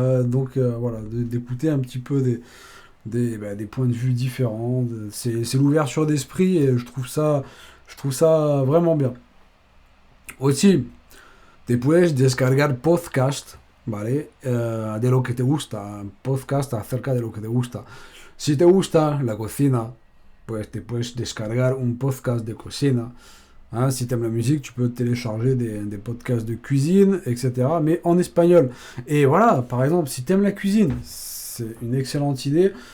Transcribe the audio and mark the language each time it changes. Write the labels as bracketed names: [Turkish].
[French] Donc voilà, d'écouter un petit peu des points de vue différents. C'est l'ouverture d'esprit et je trouve ça vraiment bien. [Spanish] Aussi, te puedes descargar podcast, ¿vale? De lo que te gusta, podcast acerca de lo que te gusta. Si te gusta la cocina, pues te puedes descargar un podcast de cocina. [French] Hein, si tu aimes la musique, tu peux télécharger des podcasts de cuisine, etc. Mais en espagnol. Et voilà, par exemple, si tu aimes la cuisine, c'est une excellente idée.